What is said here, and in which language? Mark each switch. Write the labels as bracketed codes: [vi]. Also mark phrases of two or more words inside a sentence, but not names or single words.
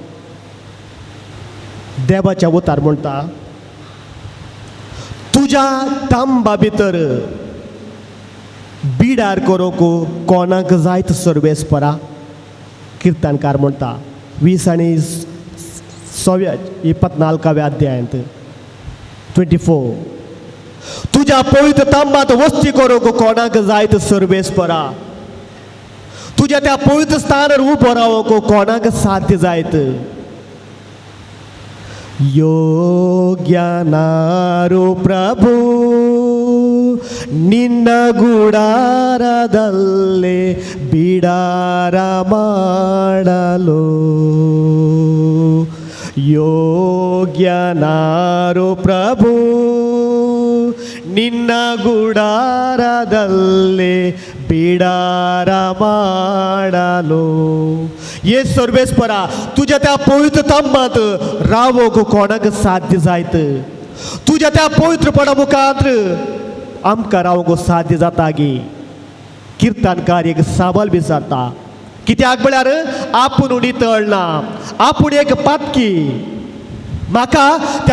[kok] देवाच्या उतार म्हणटा तुज्या तांबा भितर बिडार करूंक कोणाक जायत सर्वेस्परा किर्तनकार म्हणटा 20 आनी 24 अध्यायांत 24 तुझ्या पवित्र तांबात वस्ती करूंक कोणाक जायत सर्वेस्परा तुझ्या त्या पवित्र स्थानार उबो रावूंक कोणाक साध्य जायत [kn] ಯೋಗ್ಯನಾರು ಪ್ರಭು ನಿನ್ನ ಗುಡಾರದಲ್ಲಿ ಬಿಡಾರ ಮಾಡಲು ಯೋಗ್ಯನಾರು ಪ್ರಭು ನಿನ್ನ ಗುಡಾರದಲ್ಲಿ बिडार ಮಾಡಲು [kok] ये सर्वेस्परा तुझ्या त्या पवित्र तांबात रावोक कोणाक साध्य जायत तुझ्या त्या पवित्रपणा मुखांत आमकां रावोक साध्य जाता गे किर्तनकार एक साबाल विचारता कित्याक म्हळ्यार आपूण नितळना आपूण एक पातकी म्हाका त्या